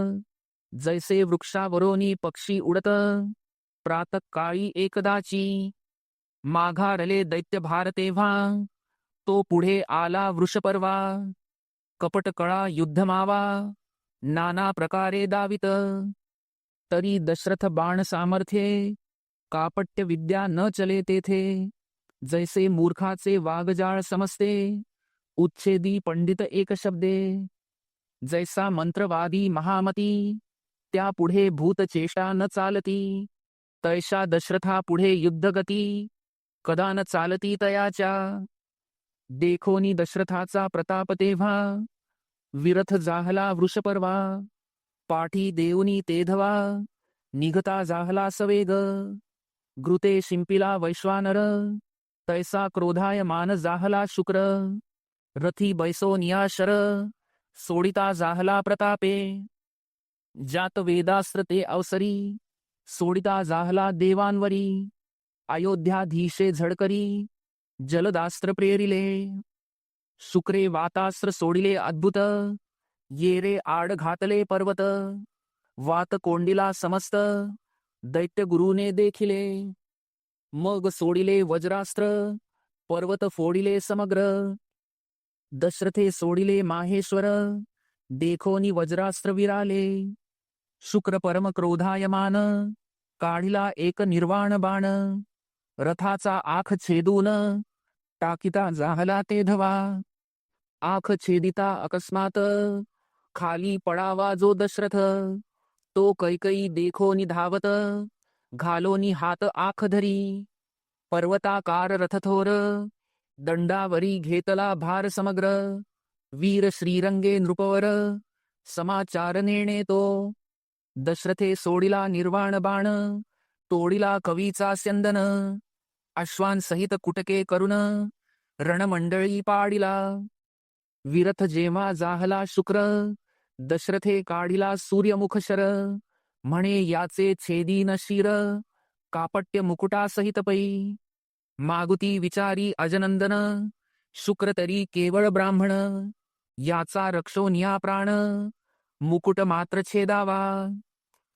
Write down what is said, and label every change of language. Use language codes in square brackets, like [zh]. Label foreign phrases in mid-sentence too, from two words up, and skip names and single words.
[mr] जैसे वृक्षावरोनी पक्षी उडत, प्रातःकाळी एकदाची, माघारले दैत्य भार तेव्हा, तो पुढे आला वृषपर्वा, कपट कळा युद्धमावा, नाना प्रकारे दावित, तरी दशरथ बाण सामर्थ्ये, कापट्य विद्या न चले तेथे, जैसे मूर्खाचे वागजाळ समजते, उच्छेदी पंडित एक शब्दे, जैसा मंत्रवादी महामती, त्या पुढे भूतचेष्टा न चालती, तैशा दशरथा पुढे युद्धगती, कदा न चालती तयाच्या, देखोनी दशरथाचा प्रताप तेव्हा, विरथ जाहला वृषपर्वा, पाठी देऊनी तेधवा, निघता जाहला सवेग, घृते शिंपिला वैश्वानर, तैसा क्रोधाय मान जाहला शुक्र, रथी बैसोनिया शर, सोडिता जाहला प्रतापे, जात वेदास्त्र ते अवसरी, सोडिता जाहला देवांवरी, अयोध्याधीशे झडकरी, जलदास्त्र प्रेरिले, शुक्रे वातास्त्र सोडिले अद्भुत, येरे आड घातले पर्वत, वात कोंडिला समस्त, दैत्य गुरुने देखिले, मग सोडिले वज्रास्त्र, पर्वत फोडिले समग्र, दशरथे सोडिले माहेश्वर, देखोनी वज्रास्त्र विराले, शुक्र परम क्रोधायमान, काढिला एक निर्वाण बाण, रथाचा आख छेदून, टाकिता जाहला ते धवा, आख छेदिता अकस्मात, खाली पडावा जो दशरथ, तो कैकई देखोनी धावत, घालोनी हात आख धरी, पर्वताकार रथथोर, दंडावरी घेतला भार समग्र, वीर श्रीरंगे नृपवर, समाचार नेणे तो, दशरथे सोडिला निर्वाण बाण, तोडिला कवीचा स्यंदन, अश्वांसहित कुटके करुण, रणमंडळी पाडिला, विरथ जेव्हा जाहला शुक्र, दशरथे काढिला सूर्यमुख शर, म्हणे याचे छेदीन शिर, कापट्य मुकुटासहित पै, मागुती विचारी अजनंदन, शुक्र तरी केवळ ब्राह्मण, याचा रक्षोन्या प्राण, मुकुट मात्र छेदावा,